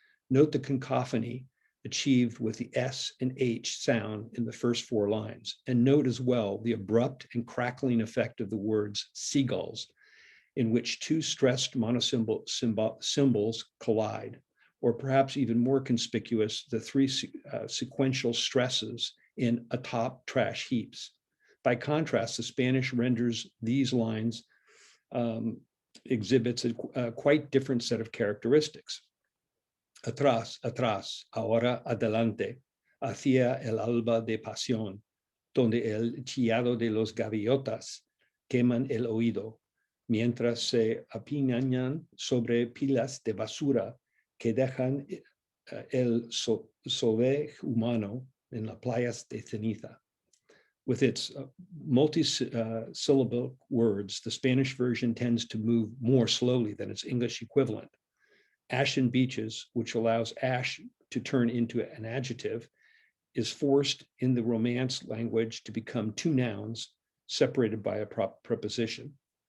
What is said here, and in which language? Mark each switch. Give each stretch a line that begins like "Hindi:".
English: Note the cacophony achieved with the S and H sound in the first four lines, and note as well the abrupt and crackling effect of the words seagulls, in which two stressed monosymbol symbols collide, or perhaps even more conspicuous, the three sequential stresses in atop trash heaps. By contrast, the Spanish renders these lines exhibits a quite different set of characteristics.
Spanish: Atrás, atrás, ahora adelante, hacia el alba de pasión, donde el chillado de los gaviotas queman el oído, mientras se apiñan sobre pilas de basura que dejan el sobe humano en las playas de ceniza.
English: With its multi-syllable words, the Spanish version tends to move more slowly than its English equivalent. Ashen beaches, which allows ash to turn into an adjective, is forced in the Romance language to become two nouns separated by a preposition.